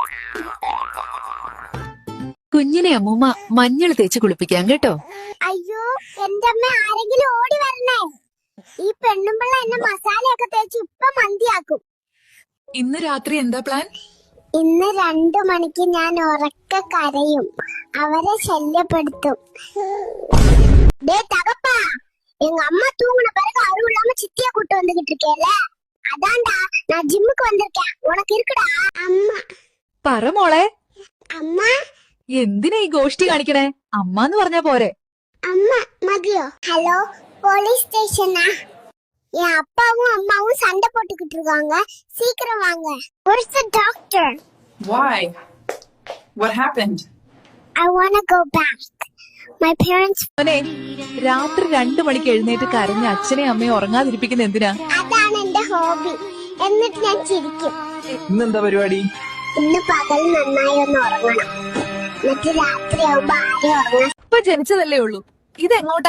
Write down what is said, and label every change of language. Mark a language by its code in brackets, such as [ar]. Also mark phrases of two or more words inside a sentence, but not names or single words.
[ml] കുഞ്ഞിനെ അമ്മൂമ്മ മഞ്ഞൾ തേച്ച് കുളിപ്പിക്കാം കേട്ടോ. അയ്യോ, എന്റെ അമ്മ, ആരെങ്കിലും ഓടി വരണേ. ഈ പെണ്ണുമ്പിള്ള എന്നെ മസാലയൊക്കെ തേച്ച് ഇപ്പൊ മന്തിയാക്കും. ഇന്ന് രാത്രി എന്താ പ്ലാൻ? ഇന്ന് 2 മണിക്ക് ഞാൻ ഉറക്കെ കരയും, അവരെ ശല്യപ്പെടുത്തും. [ta] தகப்பா, எங்க அம்மா தூங்குன பிறகு அருள் இல்லாம சித்திய கூட்டு வந்துகிட்டு இருக்கேல, அதான்டா நான் ஜிம்முக்கு வந்திருக்கேன். உனக்கு இருக்குடா. அம்மா [ml] പറ മോളെ. അമ്മ എന്തിനാ ഈ ഗോഷ്ടി കാണിക്കണേ? അമ്മാന്ന് പറഞ്ഞാ പോരെ? അമ്മ മതിയോ? ഹലോ, [ta] போலீஸ் ஸ்டேஷனா? என் அப்பாவும் அம்மாவும் சண்டை போட்டுக்கிட்டு இருக்காங்க, சீக்கிரம் வாங்க. [en] Where's the doctor? Why? What happened? I want to go back. My parents. [ml] മോനെ, രാത്രി 2 മണിക്ക് എഴുന്നേറ്റ് കരഞ്ഞ അച്ഛനെ അമ്മയെ ഉറങ്ങാതിരിപ്പിക്കുന്ന എന്തിനാ? അതാണ് എന്റെ ഹോബി. എന്നിട്ട് ഞാൻ ചിരിക്കും. ഇന്നെന്താ പരിപാടി? ഇന്ന് പകൽ നന്നായി ഒന്ന് ഉറങ്ങണം, എന്നിട്ട് രാത്രിയാവുമ്പോ ആരും ഉറങ്ങാൻ. ഇപ്പൊ ജനിച്ചതല്ലേ ഉള്ളൂ, ഇതെങ്ങോട്ടാ?